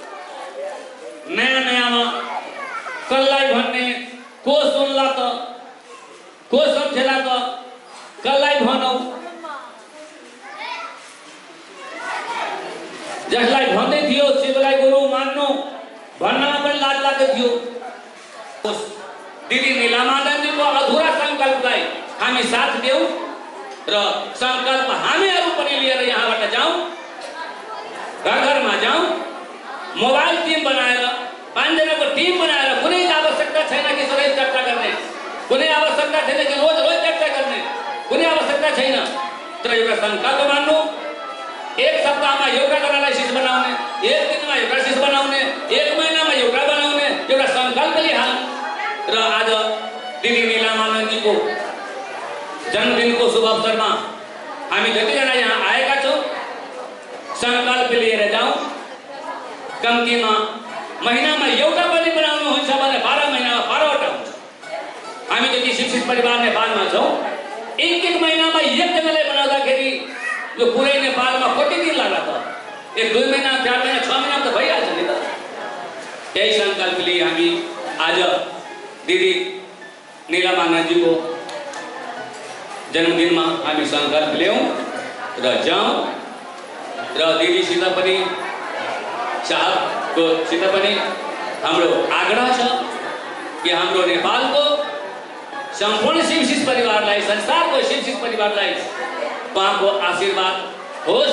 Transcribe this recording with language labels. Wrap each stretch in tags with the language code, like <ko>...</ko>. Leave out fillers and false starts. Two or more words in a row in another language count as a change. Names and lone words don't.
<ne>नयाँमा कसलाई भन्ने, को सुन्ला त, को सम्झेला त, कसलाई भनौ? जसलाई भन्दै थियो शिवलाई गुरु मान्नु भन्नमा पनि लाज लाग्दै थियो। दीदी नीलम आनंद जी को अधूरा संकल्पलाई हामी साथ देऊ र संकल्प हामीहरू पनि लिएर यहाँबाट जाउँ, घर-घरमा जाउँ, मोबाइल टिम बनाएर 5 जनाको टिम बनाएर कुनै आवश्यकता छैन कि सधैँ चर्चा गर्ने, कुनै आवश्यकता छैन कि रोज चर्चा गर्ने, कुनै आवश्यकता छैन। तर एउटा संकल्प मान्नु, एक सप्ताहमा एउटा जनालाई शिष्य बनाउने, एक दिनमा एउटा शिष्य बनाउने, एक महिनामा एउटा बनाउने एउटा संकल्प लिहाल र आज दीदी नीलम आनंद जी को</ne> <hi>जन्मदिन को शुभ अवसर में</hi> <ne>हामी जतिजना यहाँ आएका छौं संकल्प लिएर जाउँ। कम्तीमा महिनामा एउटा पनि बनाउनु हुन्छ भने 12 महिनामा 12वटा हुन्छ। हामी जति शिक्षित परिवार नेपालमा छौं, एक महिनामा एकजनाले बनाउँदाखेरि यो पुरै नेपालमा कति दिन लाग्ला त? 1-2 महिना, 4 महिना, 6 महिना त भइहाल्छ नि त। यही संकल्प लिए हामी आज दीदी नीलम आनंद जी को</ne> <hi>जन्मदिन में</hi> <ne>हामी संकल्प ल्याउँ र जाउँ र दीदीसित पनि साहबको सित पनि हाम्रो आग्रह छ कि हाम्रो नेपालको सम्पूर्ण शिक्षित परिवारलाई, संसारको शिक्षित परिवारलाई उहाँको आशीर्वाद होस्।</ne>